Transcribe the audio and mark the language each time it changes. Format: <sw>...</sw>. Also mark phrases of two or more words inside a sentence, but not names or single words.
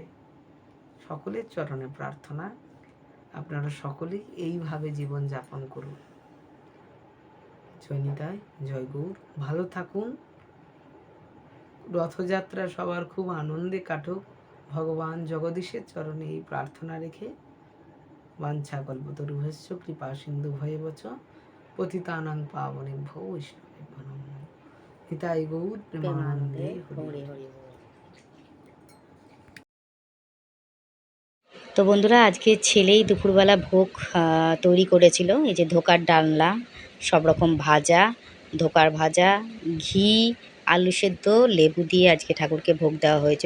<bn>সকলের চরণে প্রার্থনা, আপনারা সকলেই এইভাবে জীবন যাপন করুন। জয় নিতাই, জয় গৌর। ভালো থাকুন। রথযাত্রা সবার খুব আনন্দে কাটুক, ভগবান জগদীশের চরণে এই প্রার্থনা রেখে</bn> <sa>वाञ्छा कल्पतरुभ्यश्च कृपा सिन्धु भयेवच पतितानां पावनेभ्यो वैष्णवेभ्यो नमः।</sa> <bn>নিতাই গৌর প্রেমানন্দে হরি। হরি হরি বল। তো বন্ধুরা আজকে ছেলেই দুপুরবেলা ভোগ তৈরি করেছিল। এই যে ধোকার ডালনা, সব রকম ভাজা, ধোকার ভাজা, ঘি, আলু সেদ্ধ, লেবু দিয়ে আজকে ঠাকুরকে ভোগ দেওয়া হয়েছিল।</bn>